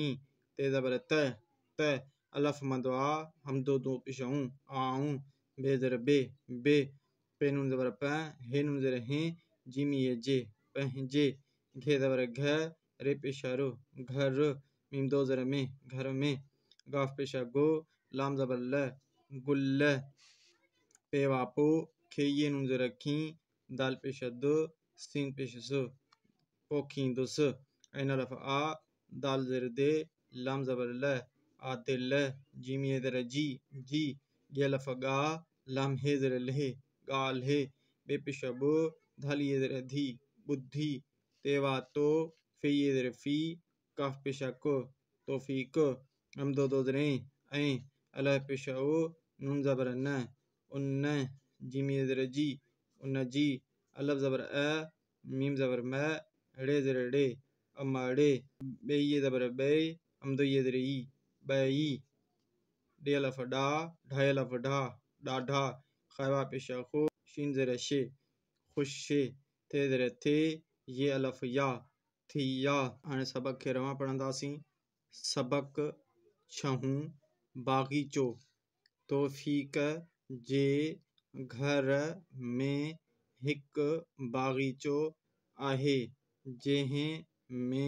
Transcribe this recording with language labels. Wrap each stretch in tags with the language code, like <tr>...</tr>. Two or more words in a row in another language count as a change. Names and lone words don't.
<sd>ते ज़बर त अलफ मद आ, हम दो पेशाऊं आऊं। बे ज़र बे पे नून ज़बर प, हे नून ज़र हैं जीमिए जे पंहिंजे घे ज़बर घ रे पेशा रो घर मीम दो ज़र में घर में गाफ पेशा गो लाम ज़बर ल गुल्ल पेवा पो खे ये नून ज़र खी दाल पेशा दो सीन पेशा सो पोखी दुस ऐन अलिफ आ दाल ज़र दे लाम ज़बर ल आदिल जीमिए ज़र जी ये अलिफ गा लाम हे ज़र लहे गाल हे बे पेशा बो धाल ये ज़र धी बुद्धि तेवा तो फे ये ज़र फी काफ पेशा को तौफीक हम दो ज़रें ऐं अलिफ पेशा ओ नून ज़बर न उन्न जीमिए ज़र जी उन्न जी अलिफ ज़बर अ मीम ज़बर म रे ज़र रे अम्माड़े बे ये ज़बर बे हम दो ये ज़र ई बई डे अलिफ डा ढाई अलिफ ढा डाढा खैवा पेशा खो शीन ज़र शे खुश शे थे ज़र थे ये अलिफ या थी या हाणे सबक खे रवां पढ़ंदासीं सबक छहूं बाग़ीचो तौफ़ीक़ जे घर में हिकु बाग़ीचो आहे जंहिं में</sd>